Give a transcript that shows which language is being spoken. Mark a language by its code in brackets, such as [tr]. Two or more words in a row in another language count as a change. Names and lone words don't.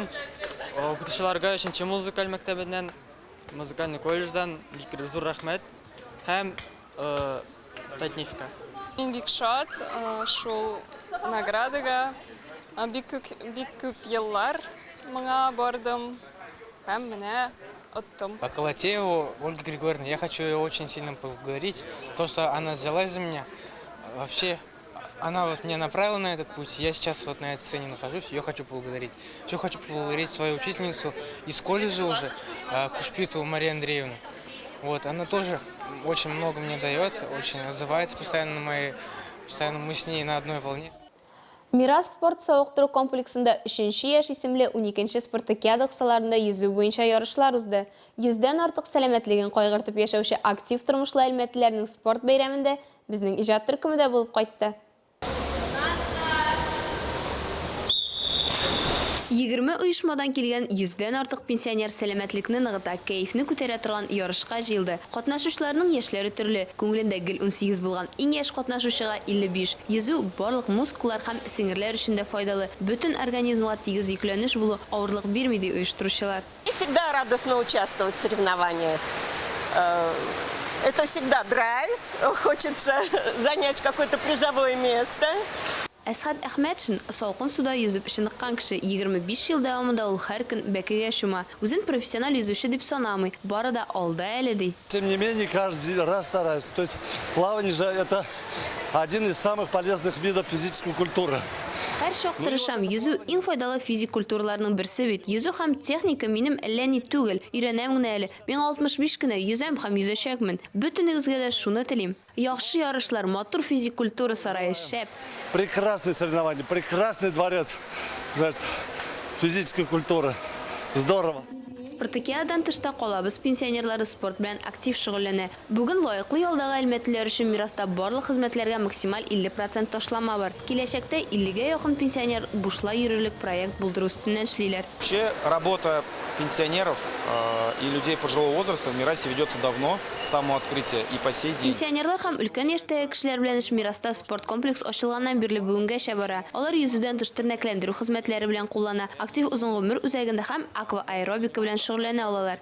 [tt] Укытучыларга 3нче музыкаль мәктәбеннән, музыкаль колледждан бик зур рәхмәт һәм Татнефтька. Мин бик шат шул наградага. Бик күп еллар моңа бардым һәм менә оттым. [ru] Колотееву Ольга Григорьевна, я хочу ее очень сильно поблагодарить. То, что она взялась за меня. Вообще, она вот меня направила на этот путь. Я сейчас вот на этой сцене нахожусь, ее хочу поблагодарить. Еще хочу поблагодарить свою учительницу из колледжа уже, Кушпиту Марию Андреевну. Вот, она тоже очень много мне дает, очень отзывается постоянно постоянно мы с ней на одной волне. [tt] Мирас спорт сауыктыру комплексында 3нче яшь исемле 12нче спартакиада кысаларында йөзү буенча ярышлар узды. 100дән артык сәламәтлеген кайгыртып яшәүче актив тормышлы әлмәтләрнең спорт бәйрәмендә безнең иҗат төркеме дә булып кайтты. 20 оешмадан килгән 100дән артык пенсионер сәламәтлекне ныгыта, кәефне күтәрә торган ярышка җыелды. Катнашучыларның яшьләре төрле. Күңелендә гел 18 булган иң яшь катнашучыга 55. Йөзү барлык мускуллар һәм сеңгерләр өчен дә файдалы. Бөтен организмга тигез йөкләнеш булу авырлык бирми ди оештыручылар. [ru] Всегда радостно участвовать в соревнованиях. Это всегда драйв. Хочется занять какое-то призовое место. [tt] Әсхат Әхмәтшин салкын суда йөзеп чыныккан кеше. 25 ел дәвамында ул һәр көн бәкегә чума. Үзен профессиональ йөзүче дип санамый. Бары да алда әле ди. [ru] Тем не менее, каждый раз стараюсь. То есть плавание же это один из самых полезных видов физической культуры. [tt] Һәр чак тырышам. Йөзү иң файдалы физик культураларның берсе бит. Йөзү һәм техника минем әллә ни түгел. Өйрәнәм генә әле. Мин 65 кенә йөзәм һәм йөзәчәкмен. Бөтенегезгә дә шуны телим. Яхшы ярышлар, матур физик культура сарае шәп. [ru] Прекрасные соревнования, прекрасный дворец физической культуры. Здорово. [tt] Спартакиададан тышта калабыз пенсионерлары спорт белән актив шөгыльләнә. Бүген лаеклы ялдагы әлмәтләр өчен мираста барлык хезмәтләргә максималь 50% ташлама бар. Киләчәктә 50гә якын пенсионер бушлай йөрерлек проект булдыру өстеннән эшлиләр. [ru] Вообще работа пенсионеров и людей пожилого возраста в Мирасе ведется давно, с самого открытия и по сей день. [tt] Пенсионерлар һәм өлкән яшьтәге кешеләр белән мираста спорт комплекс ачылганнан бирле бүгенгәчә бара. Алар йөзүдән тыш тернәкләндерү хезмәтләре белән куллана. Актив узын гомер үзәгендә һәм акваэробика белән шөгыльләнә алалар.